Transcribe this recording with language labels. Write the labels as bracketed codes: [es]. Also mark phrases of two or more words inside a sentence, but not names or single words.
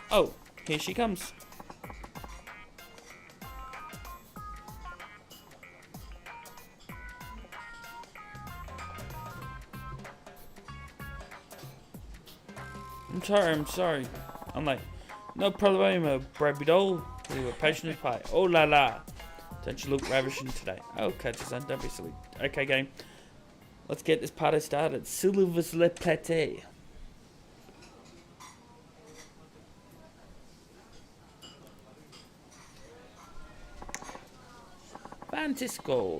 [en] Oh, here she comes. I'm sorry. I'm like, no problemo, Brabby doll. We were patient as pie. [fr] Oh la la. [en] Don't you look ravishing today? Okay, son, don't be silly. Okay, game. Let's get this party started. Silver's le pate. Francisco.